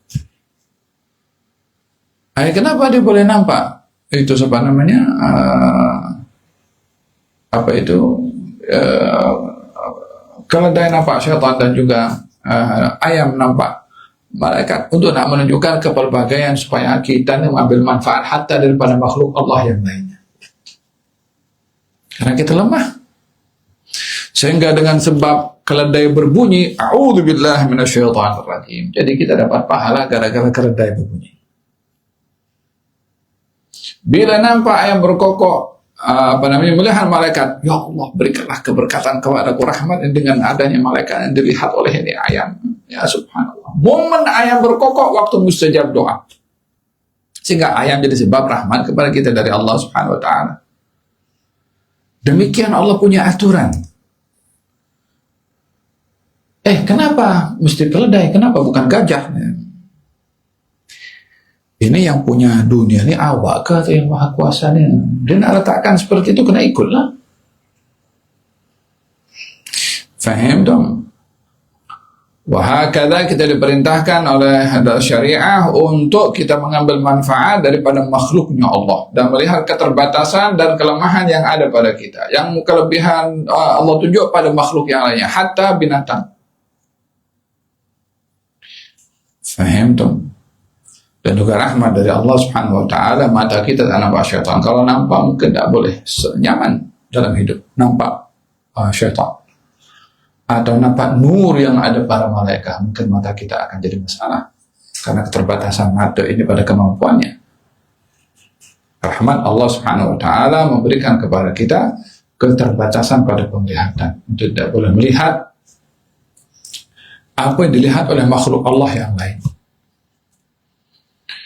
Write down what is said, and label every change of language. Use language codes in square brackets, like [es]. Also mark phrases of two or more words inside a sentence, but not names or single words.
[ms] Kenapa dia boleh nampak? Itu sebab namanya keledai nampak syaitan dan juga ayam nampak malaikat, untuk nak menunjukkan kepelbagaian supaya kita mengambil manfaat hatta daripada makhluk Allah yang lainnya. Karena kita lemah. Sehingga dengan sebab keledai berbunyi, [ar] أعوذ بالله من الشيطان الرجيم. [ms] Jadi kita dapat pahala gara-gara keledai berbunyi. Bila nampak ayam berkokok, melihat malaikat, ya Allah berikanlah keberkatan kepadaku, rahmat dengan adanya malaikat yang dilihat oleh ini ayam. [ar] يا سبحان الله. [ms] Momen ayam berkokok waktu mustajab doa. Sehingga ayam jadi sebab rahmat kepada kita dari Allah [ar] سبحانه وتعالى. [ms] Demikian Allah punya aturan. Kenapa mesti keledai? Kenapa bukan gajah? Ini yang punya dunia ini awak ke atau yang maha kuasa ni? Dia nak letakkan seperti itu, kena ikutlah. Faham dong? Wahakadha kita diperintahkan oleh syariah untuk kita mengambil manfaat daripada makhluknya Allah dan melihat keterbatasan dan kelemahan yang ada pada kita. Yang kelebihan Allah tunjuk pada makhluk yang lainnya, hatta binatang. Faham dong? Dan juga rahmat dari Allah [ar] سبحانه وتعالى, [ms] mata kita tak nampak syaitan. Kalau nampak mungkin tak boleh nyaman dalam hidup, nampak syaitan. Atau nampak nur yang ada pada malaikat, mungkin mata kita akan jadi masalah karena keterbatasan mata ini pada kemampuannya. Rahmat Allah [ar] سبحانه وتعالى [ms] memberikan kepada kita keterbatasan pada penglihatan, untuk tidak boleh melihat apa yang dilihat oleh makhluk Allah yang lain.